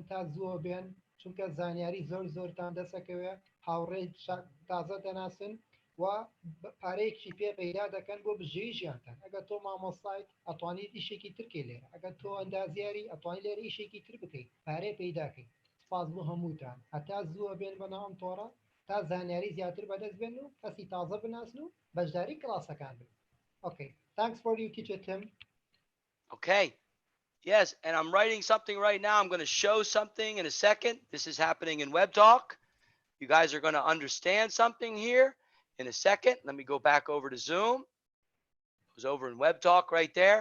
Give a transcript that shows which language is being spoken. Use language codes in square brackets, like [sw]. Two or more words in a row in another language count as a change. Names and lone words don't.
[ckb] تا زووە بێن چونکە زانیاری زۆرتان دەسەکەوێ هاوڕێ تازە دەناسن و پارەیەکی پێ پەیدا دەکەن بۆ بژێوی ژیانتان ئەگەر تۆ مامۆستایت ئەتوانیت ئیشێکی ترکەی لێرە ئەگەر تۆ ئەندازیاری ئەتوانی لێرە ئیشێکی تر بکەیت پارەی پەیداکەیت سپاس بۆ هەمووتان هەتا زووە بێن بەناو ئەم تۆڕە تا زانیاری زیاتر بەدەست بێن و کەسی تازە بناسن و بەشداری کلاسەکان بن. [en] Okay, thanks for you, teacher Tim. Okay. Yes, and I'm writing something right now. I'm going to show something in a second. This is happening in WebTalk. You guys are going to understand something here in a second. Let me go back over to Zoom. It was over in WebTalk right there.